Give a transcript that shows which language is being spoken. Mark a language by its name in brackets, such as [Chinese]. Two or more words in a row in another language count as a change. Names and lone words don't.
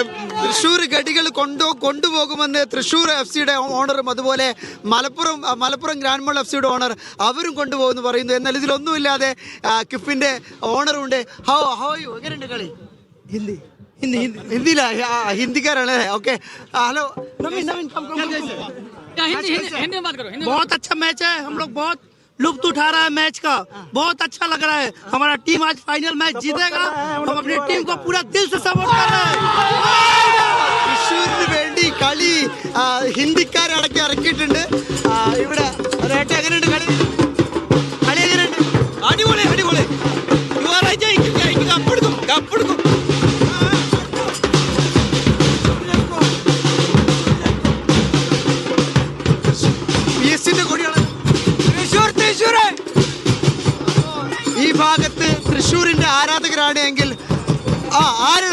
[Malayalam] തൃശ്ശൂർ ഗഡികൾ കൊണ്ടുപോകുമെന്ന് തൃശ്ശൂർ FCയുടെ ഓണറും അതുപോലെ മലപ്പുറം ഗ്രാൻഡ് മാൾ FCയുടെ ഓണർ അവരും കൊണ്ടുപോകുമെന്ന് പറയുന്നു. എന്നാൽ ഇതിലൊന്നുമില്ലാതെ കിഫിന്റെ ഓണറുണ്ട്. എങ്ങനെയുണ്ട് കളി? ഹിന്ദിയിലാ? ഹിന്ദിക്കാരാണ്. ഓക്കെ, ഹലോ. [Hindi] बहुत अच्छा मैच है. हम लोग बहुत लुत्फ उठा रहा है मैच का. बहुत अच्छा लग रहा है. हमारा टीम आज [English] final match [Hindi] जीतेगा. हम अपनी टीम को पूरा दिल से सपोर्ट कर रहे हैं. [Malayalam] തൃശ്ശൂരിന് വേണ്ടി കളി ഹിന്ദിക്കാരടക്കി ഇറക്കിയിട്ടുണ്ട് ഇവിടെ. എങ്ങനെയുണ്ട് കളി? എങ്ങനെയുണ്ട്? അടിപൊളി. കപ്പെടുക്കും. ഈ ഭാഗത്ത് തൃശ്ശൂരിന്റെ ആരാധകരാണ് എങ്കിൽ ആരാണ്?